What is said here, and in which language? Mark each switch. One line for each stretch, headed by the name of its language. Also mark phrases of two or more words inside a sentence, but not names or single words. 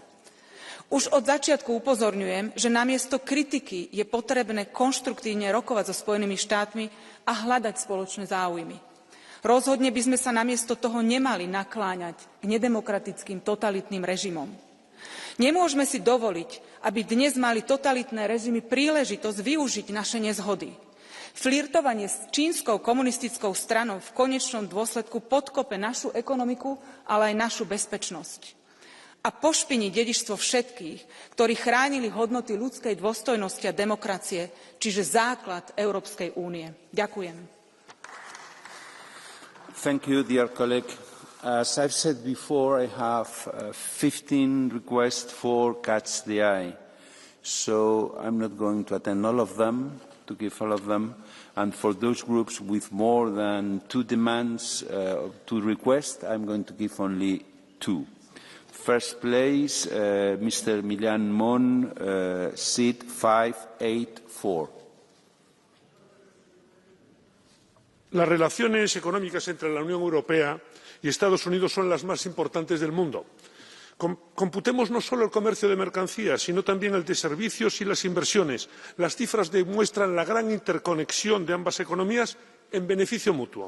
Slovak: Už od začiatku upozorňujem, že namiesto kritiky je potrebné konštruktívne rokovať so Spojenými štátmi a hľadať spoločné záujmy. Rozhodne by sme sa namiesto toho nemali nakláňať k nedemokratickým totalitným režimom. Nemôžeme si dovoliť, aby dnes mali totalitné režimy príležitosť využiť naše nezhody. Flirtovanie s čínskou komunistickou stranou v konečnom dôsledku podkope našu ekonomiku, ale aj našu bezpečnosť. A pošpini dedičstvo všetkých, ktorí chránili hodnoty ľudskej dôstojnosti a demokracie, čiže základ Európskej únie. Ďakujem.
English: Thank you, dear colleague. As I've said before, I have 15 requests for Catch the Eye. So I'm not going to attend all of them. to give all of them. And for those groups with more than 2 demands, 2 requests, I'm going to give only 2. First place, Mr. Millan Mon, seat 584.
Spanish: Las relaciones económicas entre la Unión Europea y Estados Unidos son las más importantes del mundo. Computemos no solo el comercio de mercancías, sino también el de servicios y las inversiones. Las cifras demuestran la gran interconexión de ambas economías en beneficio mutuo.